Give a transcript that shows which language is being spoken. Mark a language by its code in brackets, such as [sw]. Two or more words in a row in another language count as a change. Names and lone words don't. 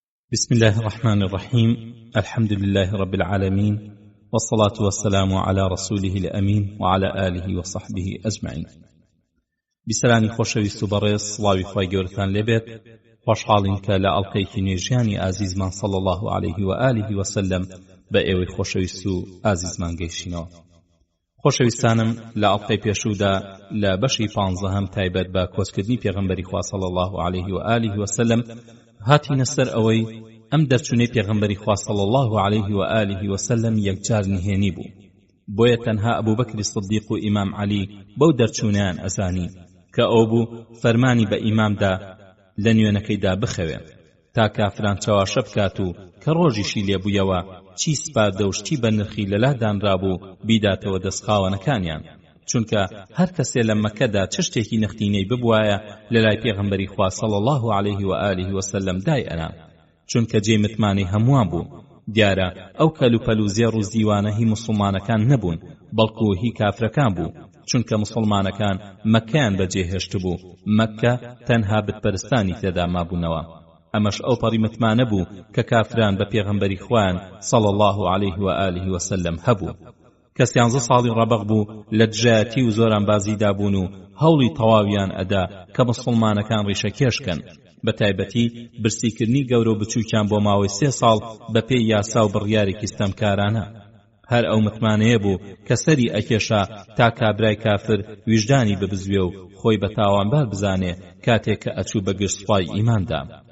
[ar] بسم الله الرحمن الرحيم. الحمد لله رب العالمين، والصلاة والسلام على رسوله الأمين وعلى آله وصحبه أجمعين. [ckb] بسلامي خوشويست و بەڕێز سڵاوی خوای گەورەتان لێبێت. خۆشحاڵین کە لە ئەڵقەیەکی نوێژیانی ئازیزمان [ar] صلى الله عليه وآله وسلم [ckb] بە ئێوەی خۆشەویست و ئازیزمان گەیشتینەوە. خۆشەویستانم، لە ئەڵقەی پێشوودا لە بەشی 15 تایبەت بە کۆچکردنی پێغەمبەری خوا [ar] صلى الله عليه وآله وسلم [ckb] هاتینە سەر ئەوەی ئەم دەرچوونەی پێغەمبەری خوا [ar] صلى الله عليه وآله وسلم [ckb] یەکجار نهێنی بوو. بۆیە تەنها ئەبوو بەکری سدیق و ئیمام عەلی بەو دەرچوونیان ئەزانی کە ئەو بوو فەرمانی بە ئیمامدا لە نوێنەکەیدا بخەوێ تا کافران چاواشە بکات و کە ڕۆژیشی لێبوویەوە چی سپاردە و شتی بە نرخی لەلادانرابوو بیداتەوە دەستخاوەنەکانیان، چونکە هەر کەسێ لە مەکەدا چ شتێکی نەختینەی ببوایە لە لای پێغەمبەری خوا [ar] صلى الله عليه وآله وسلم [ckb] دای ئەنا، چونکە جێ متمانەی هەمووان بوو. دیارە ئەو کەلوپەل و زێڕ و زیوانە هی مسلمانەکان نەبوون، بەڵکو هی کافرەکان بوو، چونکە مسلمانەکان مەکەیان بەجێهێشت بوو، مەکە تەنها بتپەرستانی تێدا مابوونەوە. ئەمەش ئەو پەڕی متمانە بوو کە کافران بە پێغەمبەری خوان [ar] صلى الله عليه وآله وسلم [ckb] هەبوو. کە 13 ساڵی ڕەبەق بوو لە دژایەتی و زۆرانبازیدا بوون و هەوڵی تەواویان ئەدا کە مسلمانەکان ڕیشەکێشکن، بە تایبەتی برسیکردنی گەورە و بچووکیان بۆ ماوەی 3 ساڵ بە پێی یاسا و بڕیارێکی ستەمکارانە. هەر ئەو متمانەیە بوو کە سەری ئەکێشا تا کابرای کافر ویژدانی ببزوێ و خۆی بە تاوانبار بزانێ کاتێک کە ئەچوو بە گشتسوپای ئیماندا.